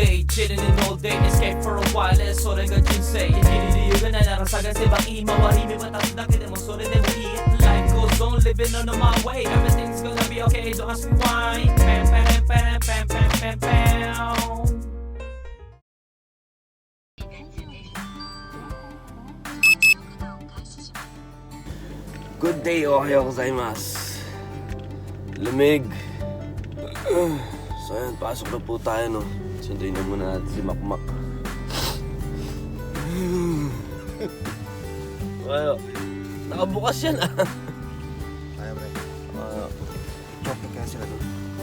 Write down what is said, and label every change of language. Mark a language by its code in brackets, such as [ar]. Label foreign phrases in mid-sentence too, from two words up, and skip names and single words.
[en] chilling in all day, escape for a while, [ja] それが人生生きる理由がないなら探せばいい周り見渡すだけでもそれでもいい [en] Life goes on, living on my way, everything's gonna be okay, don't ask me why. Pam pam pam pam pam pam pam. Good day, [ja] おはようございます. [tl] Lamig. So ayan, pasok na po tayo, no. Sunduin na muna natin si Makmak. Well, nakabukas yan ah. Kaya bre. Chocolate kaya sila doon.